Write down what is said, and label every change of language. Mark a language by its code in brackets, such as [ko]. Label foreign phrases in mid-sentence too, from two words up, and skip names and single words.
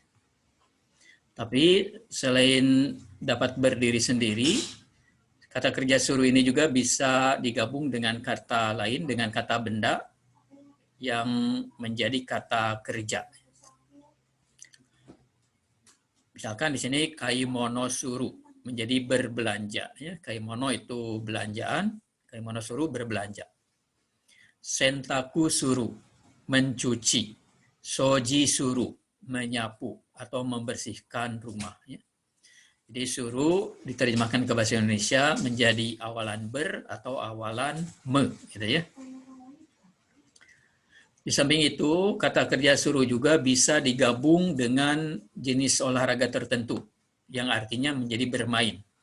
[id] Tapi selain dapat berdiri sendiri, kata kerja suruh ini juga bisa digabung dengan kata lain, dengan kata benda yang menjadi kata kerja. Misalkan di sini [ja] 買い物する, [id] menjadi berbelanja. Ya. Kaimono itu belanjaan, [ja] 買い物する [id] berbelanja. [ja] 洗濯する, [id] mencuci. [ja] 掃除する, [id] menyapu atau membersihkan rumah. Ya. Jadi suru diterjemahkan ke bahasa Indonesia menjadi awalan ber atau awalan me. Gitu ya. Di samping itu, kata kerja suruh juga bisa digabung dengan jenis olahraga tertentu, yang artinya menjadi bermain.